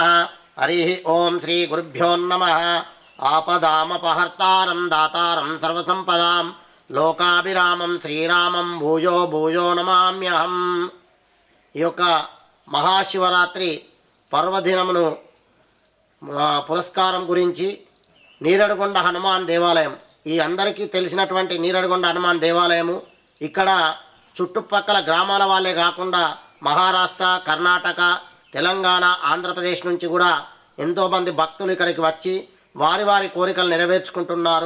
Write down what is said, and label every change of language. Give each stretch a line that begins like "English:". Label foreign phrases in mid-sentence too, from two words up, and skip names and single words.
Sanskrit: हरिः ओं श्रीगुरुभ्यो नमः। आपदामपहर्तारं दातारं सर्वसंपदां लोकाभिरामं श्रीरामं भूयो भूयो नमाम्यहं।
Telugu: ఈ యొక్క మహాశివరాత్రి పర్వదినమును పురస్కారం గురించి నీరడగొండ హనుమాన్ దేవాలయం, ఈ అందరికీ తెలిసినటువంటి నీరడగొండ హనుమాన్ దేవాలయము ఇక్కడ చుట్టుపక్కల గ్రామాల వాళ్ళే కాకుండా మహారాష్ట్ర, కర్ణాటక, తెలంగాణ, ఆంధ్రప్రదేశ్ నుంచి కూడా ఎంతోమంది భక్తులు ఇక్కడికి వచ్చి వారి వారి కోరికలు నెరవేర్చుకుంటున్నారు.